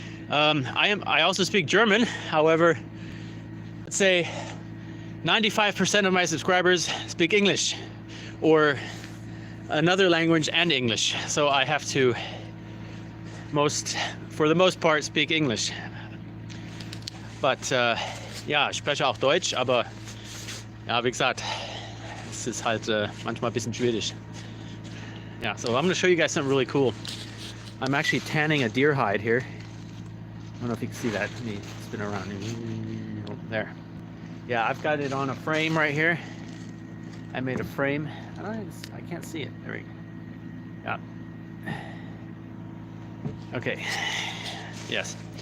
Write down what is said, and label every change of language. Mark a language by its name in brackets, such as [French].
[English] I also speak German. However, let's say 95% of my subscribers speak English or another language and English. So I have to for the most part speak English. [German] But ja, ich spreche auch Deutsch, aber ja, wie gesagt, es ist halt manchmal ein bisschen schwierig. [English] Yeah, so I'm going to show you guys something really cool. I'm actually tanning a deer hide here. I don't know if you can see that. Let me spin around. There. Yeah, I've got it on a frame right here. I made a frame. I can't see it. There we go. Yeah. Okay. Yes.